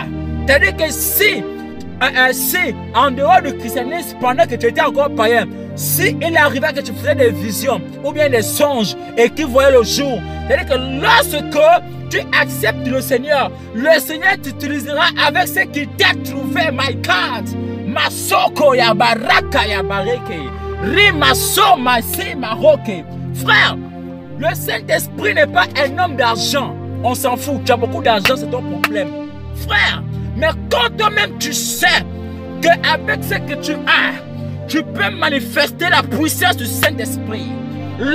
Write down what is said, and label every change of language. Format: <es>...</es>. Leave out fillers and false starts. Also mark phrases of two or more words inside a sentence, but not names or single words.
<fr>C'est-à-dire que si en dehors du christianisme, pendant que tu étais encore païen, si il arrivait que tu faisais des visions ou bien des songes et qu'il voyait le jour, c'est-à-dire que lorsque tu acceptes le Seigneur t'utilisera avec ce qui t'a trouvé,</fr> <en>my God. Masoko ya baraka ya bareke. Rimaso masi maroke.</en> <fr>Frère, le Saint-Esprit n'est pas un homme d'argent. On s'en fout. Tu as beaucoup d'argent, c'est ton problème. Frère, mais quand toi-même tu sais qu'avec ce que tu as, tu peux manifester la puissance du Saint-Esprit.</fr>